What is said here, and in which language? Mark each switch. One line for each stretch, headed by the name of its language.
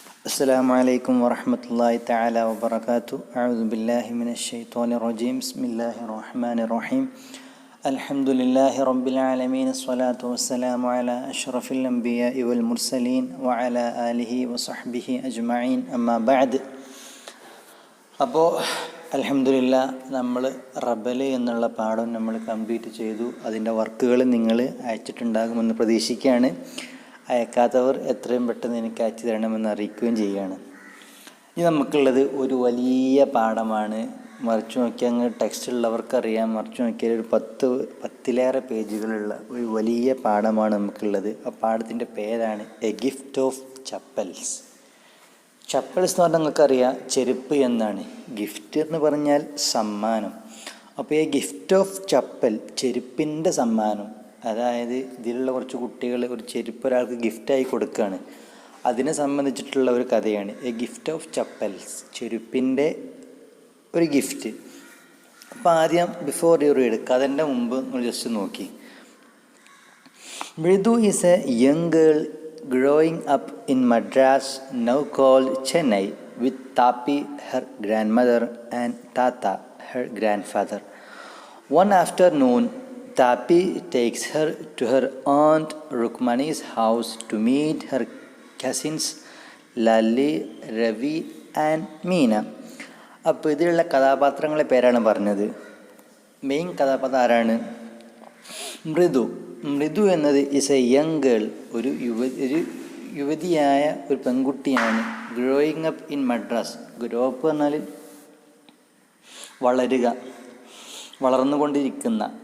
Arabic: السلام عليكم ورحمة الله تعالى وبركاته. أعوذ بالله من الشيطان الرجيم. بسم الله الرحمن الرحيم. الحمد لله رب العالمين. الصلاة والسلام على أشرف الأنبياء والمرسلين وعلى آله وصحبه أجمعين. أما بعد.
Malayalam: അപ്പോൾ അൽഹംദുലില്ലാ നമ്മൾ റബൽ എന്നുള്ള പാഠം നമ്മൾ കംപ്ലീറ്റ് ചെയ്തു. അതിൻ്റെ വർക്കുകൾ നിങ്ങൾ അയച്ചിട്ടുണ്ടാകുമെന്ന് പ്രതീക്ഷിക്കുകയാണ്. അയക്കാത്തവർ എത്രയും പെട്ടെന്ന് എനിക്ക് അയച്ചു തരണമെന്ന് അറിയിക്കുകയും ചെയ്യുകയാണ്. ഇനി നമുക്കുള്ളത് ഒരു വലിയ പാഠമാണ്. മറിച്ച് നോക്കിയാൽ അങ്ങ് ടെക്സ്റ്റ് ഉള്ളവർക്കറിയാം. മറിച്ച് നോക്കിയാൽ ഒരു പത്തിലേറെ പേജുകളുള്ള ഒരു വലിയ പാഠമാണ് നമുക്കുള്ളത്. ആ പാഠത്തിൻ്റെ പേരാണ് A gift of chappals. Chappals എന്ന് പറഞ്ഞാൽ നിങ്ങൾക്കറിയാം ചെരുപ്പ് എന്നാണ്. ഗിഫ്റ്റ് എന്ന് പറഞ്ഞാൽ സമ്മാനം. അപ്പോൾ ഈ ഗിഫ്റ്റ് ഓഫ് ചപ്പൽ, ചെരുപ്പിൻ്റെ സമ്മാനം. അതായത് ഇതിലുള്ള കുറച്ച് കുട്ടികൾ ഒരു ചെരുപ്പ് ഒരാൾക്ക് ഗിഫ്റ്റായി കൊടുക്കുകയാണ്. അതിനെ സംബന്ധിച്ചിട്ടുള്ള ഒരു കഥയാണ് എ ഗിഫ്റ്റ് ഓഫ് ചപ്പൽസ്, ചെരുപ്പിൻ്റെ ഒരു ഗിഫ്റ്റ്. അപ്പോൾ ആദ്യം
English: before you read,
Malayalam: കഥൻ്റെ മുമ്പ് നിങ്ങൾ ജസ്റ്റ് നോക്കി.
English: Mridu is a young girl growing up in Madras, now called Chennai, with Tapi, her grandmother, and Tata, her grandfather. One afternoon, Tapi takes her to her aunt Rukmani's house to meet her cousins Lalli, Ravi, and Meena.
Malayalam: അപ്പോൾ ഇതിലുള്ള കഥാപാത്രങ്ങളെ പേരാണ് പറഞ്ഞത്. Main കഥാപാത്രം ആരാണ്? മൃദു. മൃദു എന്നത്
English: is a young girl,
Malayalam: ഒരു യുവതിയായ ഒരു പെൺകുട്ടിയാണ്.
English: Growing up in Madras.
Malayalam: Grow up പറഞ്ഞാൽ വളരുക, വളർന്നുകൊണ്ടിരിക്കുന്ന.